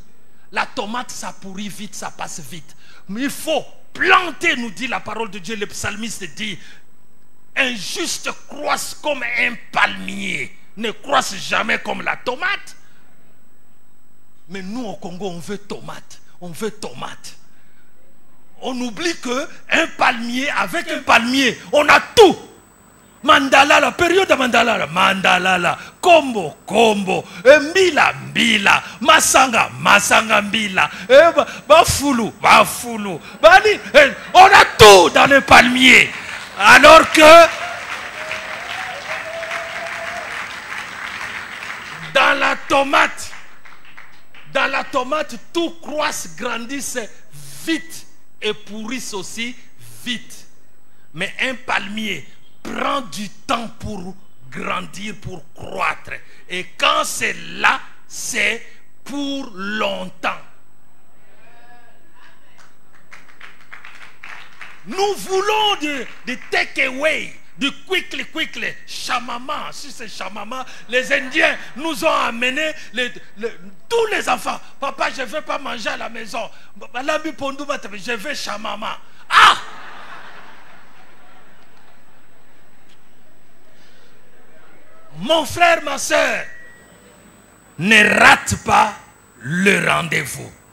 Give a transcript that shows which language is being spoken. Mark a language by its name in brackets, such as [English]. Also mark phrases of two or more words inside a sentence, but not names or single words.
[French] La tomate, ça pourrit vite, ça passe vite. Mais il faut planter, nous dit la parole de Dieu, le psalmiste dit, un juste croisse comme un palmier, ne croisse jamais comme la tomate. Mais nous au Congo, on veut tomate. On veut tomate. on oublie qu'un palmier, avec un palmier, on a tout. Mandala, la période de mandala, mandala, combo, combo, [Lingala] mbila, mbila, masanga, masanga, mbila, bafulu, bafulu, [French] bani, on a tout dans le palmier. Alors que dans la tomate, tout croisse, grandisse vite et pourrisse aussi vite. Mais un palmier prend du temps pour grandir, pour croître. Et quand c'est là, c'est pour longtemps. Nous voulons de [English] take away, [French] du quickly, chamama. Si c'est chamama, les Indiens nous ont amené tous les enfants. Papa, je ne veux pas manger à la maison. Je veux chamama. Ah! Mon frère, ma soeur, ne rate pas le rendez-vous.